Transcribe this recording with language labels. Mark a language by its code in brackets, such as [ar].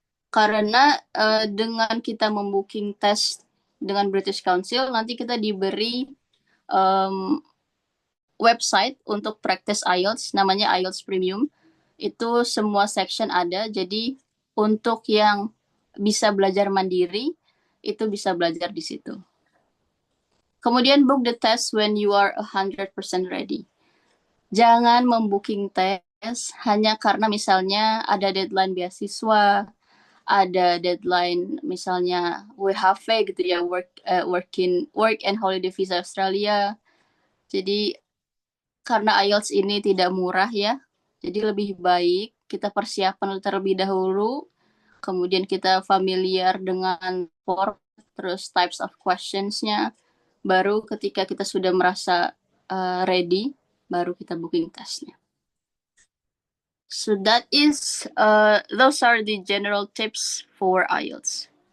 [id] Karena dengan kita membooking tes dengan British Council, nanti kita diberi website untuk practice IELTS, namanya IELTS Premium. Itu semua section ada, jadi untuk yang bisa belajar mandiri, itu bisa belajar di situ. [en] Kemudian book the test when you are 100% ready. [id] Jangan membooking tes hanya karena misalnya ada deadline beasiswa, ada deadline misalnya WHV gitu ya, work and holiday visa Australia. Jadi karena IELTS ini tidak murah ya, jadi lebih baik kita persiapan terlebih dahulu, kemudian kita familiar dengan form, terus [en] types of questions- [id] nya, baru ketika kita sudah merasa ready, baru kita booking tesnya. [en] So those are the general tips for IELTS.